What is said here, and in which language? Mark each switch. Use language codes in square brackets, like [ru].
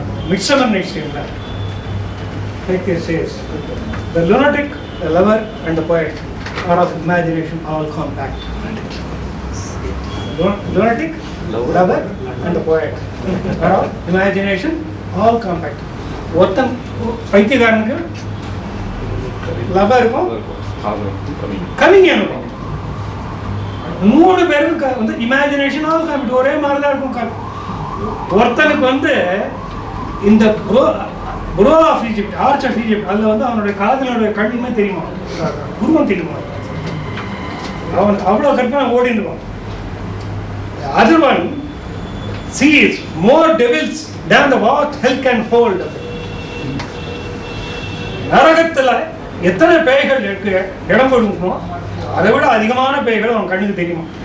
[en] Midsummer Night's Dream, like it says, the lunatic, the lover, and the poet are of imagination all compact. Lunatic, lover, and the poet are of imagination all compact. [ta] ஒருத்தன் பைத்தியக்காரனுக்கு lower இருக்கும், கவிஞன் இருக்கும். 3 பேருக்கு வந்து [en] imagination all compete, [ta] ஒரே மாதிரி தான் இருக்கும். ஒருத்தனுக்கு வந்து இந்த [en] bro of Egypt, arch of Egypt, [ta] அதில் வந்து அவனுடைய காதலனுடைய கண்ணுமே தெரியுமா, குருவம் தெரியுமா, அவன் அவ்வளோ கற்பனை ஓடிடுவான். [en] Other one sees more devils than the what hell can hold. [ta] நரகத்தில் எத்தனை பேய்கள் இடம் கொடுக்குமோ அதை விட அதிகமான பேய்கள் அவன் கண்ணுக்கு தெரியுமா.